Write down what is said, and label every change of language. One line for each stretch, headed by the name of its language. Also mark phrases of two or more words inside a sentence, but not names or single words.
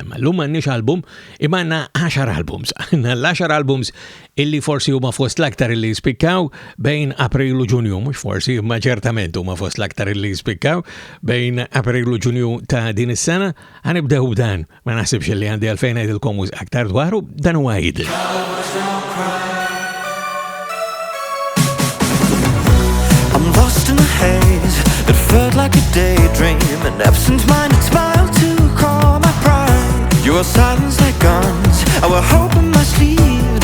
Maltese: L-lum m'għandniex album imma għandna 10 albums. L-10 albums illi forsi huma fost l-aktar illi spikkaw bejn Aprilu Ġunju, mhux forsi imma ċertament huma fost l-aktar illi spikkaw bejn Aprilu Ġunju ta' din is-sena. Ħanibdew b'dan, ma naħsibx illi għandi għalfejn ngħidilkom aktar dwaru, dan huwa jidil.
English: I'm lost in a haze. It felt like a daydream. An absent-minded smile to calm my pride. Your silence like guns. Our hope in my sleeve.